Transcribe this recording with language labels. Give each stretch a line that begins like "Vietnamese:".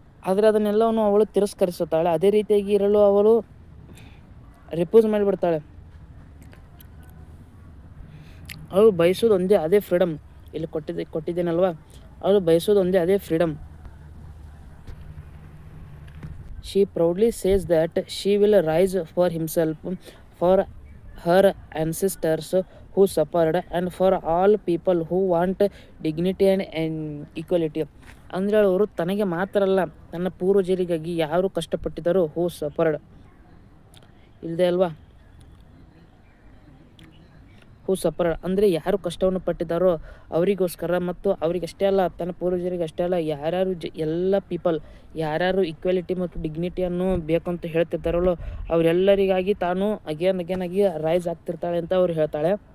Kannada: ಆದರೆ ಅದನ್ನೆಲ್ಲವನ್ನು ಅವಳು ತಿರಸ್ಕರಿಸುತ್ತಾಳೆ. ಅದೇ ರೀತಿಯಾಗಿ ಇರಲು ಅವಳು ರಿಪೋಸ್ ಮಾಡಿಬಿಡ್ತಾಳೆ. ಅವಳು ಬಯಸೋದು ಒಂದೇ ಅದೇ ಫ್ರೀಡಮ್. ಇಲ್ಲಿ ಕೊಟ್ಟಿದ್ದೇನಲ್ವ, ಅವಳು ಬಯಸೋದು ಒಂದೇ ಅದೇ freedom.
English: She proudly says that she will rise for himself, for her ancestors who suffered, and for all people who want dignity and equality.
Kannada: ಅಂದರೆ ಅವರು ತನಗೆ ಮಾತ್ರ ಅಲ್ಲ, ತನ್ನ ಪೂರ್ವಜರಿಗಾಗಿ ಯಾರು ಕಷ್ಟಪಟ್ಟಿದ್ದಾರೋ,
English: who suffered
Kannada: ಇಲ್ಲದೆ ಅಲ್ವಾ, ಹೂ ಸಫರ್ಡ್ ಅಂದರೆ ಯಾರು ಕಷ್ಟವನ್ನು ಪಟ್ಟಿದ್ದಾರೋ ಅವರಿಗೋಸ್ಕರ, ಮತ್ತು ಅವರಿಗಷ್ಟೇ ಅಲ್ಲ, ತನ್ನ ಪೂರ್ವಜರಿಗೆ ಅಷ್ಟೇ ಅಲ್ಲ, ಯಾರ್ಯಾರು ಎಲ್ಲ ಪೀಪಲ್ ಯಾರ್ಯಾರು ಈಕ್ವಾಲಿಟಿ ಮತ್ತು ಡಿಗ್ನಿಟಿಯನ್ನು ಬೇಕಂತ ಹೇಳ್ತಿರ್ತಾರಲ್ಲೋ ಅವರೆಲ್ಲರಿಗಾಗಿ ತಾನು ಅಗೇನ್ ಆಗಿ ರೈಸ್ ಆಗ್ತಿರ್ತಾಳೆ ಅಂತ ಅವ್ರು ಹೇಳ್ತಾಳೆ.